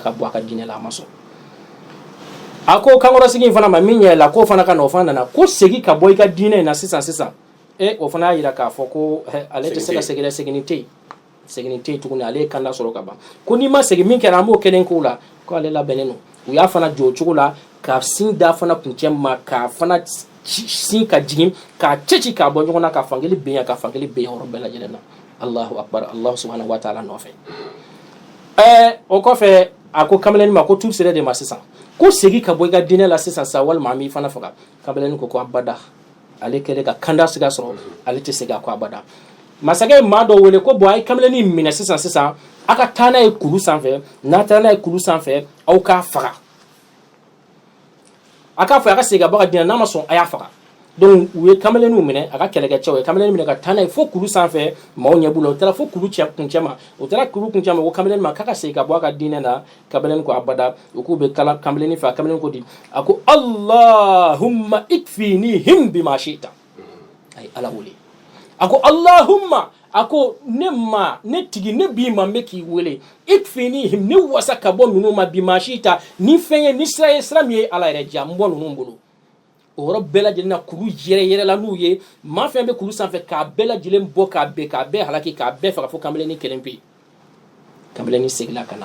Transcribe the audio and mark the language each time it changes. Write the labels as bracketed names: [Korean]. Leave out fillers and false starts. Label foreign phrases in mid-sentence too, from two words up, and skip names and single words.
[Bambara] ka bɔ a ka diinɛ la a ma sɔn a ko kankɔrɔsigi in fana ma min ɲɛ la k'o fana ka na o fana nana ko segin ka bɔ i ka diinɛ in na sisan o fana y'a yira k'a fɔ ko ale tɛ se ka segin dɛ seginin tɛ yen tuguni ale ye kanda sɔrɔ ka ban ko n'i ma segin min kɛra an b'o kelen k'o la ko ale labɛnnen don u y'a fana jɔ o cogo la ka sin da fana kuncɛ ma k'a fana sin ka jigin k'a cɛci k'a bɔ ɲɔgɔn na ka fankelen ben yan ka fankelen ben yɔrɔ bɛɛ lajɛlen na [Arabic] الله أكبر الله سبحانه وتعالى [Bambara] nɔfɛ o kɔfɛ a ko kamalenin ma ko tu sera de ma sisan ko segin ka bɔ i ka diinɛ la sisan walima an b'i fana faga kamalenin ko abada ale kɛlen ka kanda siga sɔrɔ ale tɛ segin a ko abada masakɛ ye maa dɔ wele ko a ye kamalenin minɛ sisan a ka taa n'a ye kulu sanfɛ n'a taara n'a ye kulu sanfɛ aw k'a faga a k'a fɔ a ka segin ka bɔ a ka diinɛ n'a ma sɔn a y'a faga donc u ye kamaleninw minɛ a ka kɛlɛkɛcɛw ye kamalenin minɛ ka taa n'a ye fo kulu sanfɛ maaw ɲɛ b'u la u taara fo kulu kuncɛ ma ko kamalenin ma k'a ka segin ka bɔ a ka diinɛ na kamalenin ko abada u k'u bɛ kamalenin fɛ a kamalenin ko di a ko [Arabic] اللهم اكفنيهم بما شئت [Bambara] a ye ala wele a ko Allahumma a ko ne tigi ne b'i ma n bɛ k'i wele ikfinihim ne wasa ka bɔ ninnu ma [Arabic] بما شئت [Bambara] ni fɛn ye ni sira min ye ala yɛrɛ diya n bɔ ninnu bolo o yɔrɔ bɛɛ lajɛlen na kuru yɛrɛ n'u ye maa fɛn bɛ kuru sanfɛ k'a bɛɛ lajɛlen bɔ k'a bɛɛ halaki k'a bɛɛ faga fo kamalenin kelen pe kamalenin segila